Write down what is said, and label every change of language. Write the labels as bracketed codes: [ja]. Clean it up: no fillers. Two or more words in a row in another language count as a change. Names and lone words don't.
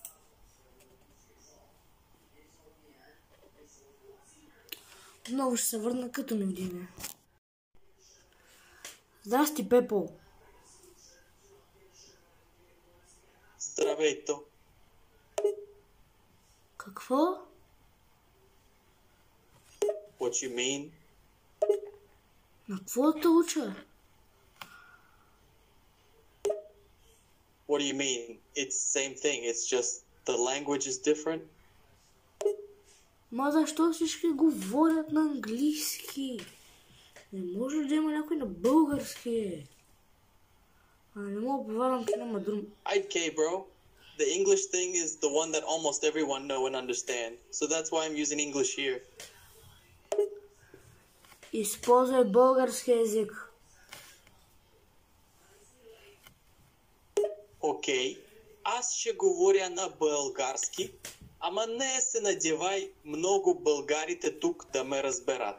[bg] Отново ще се върна като ми вдигне. Здрасти, Пепо. Здравейто. Какво? [en] What you mean? [bg] На какво те уча? [en] What do you mean? It's the same thing. It's just the language is different. [bg] Ма защо всички говорят на английски? Не може да има някой на български. Не мога да повярвам, че няма друг. [en] Okay, bro. The English thing is the one that almost everyone know and understand. So that's why I'm using English here. [bg] Използвай български език. Окей. Аз ще говоря на български, ама не се надевай много българите тук да ме разберат.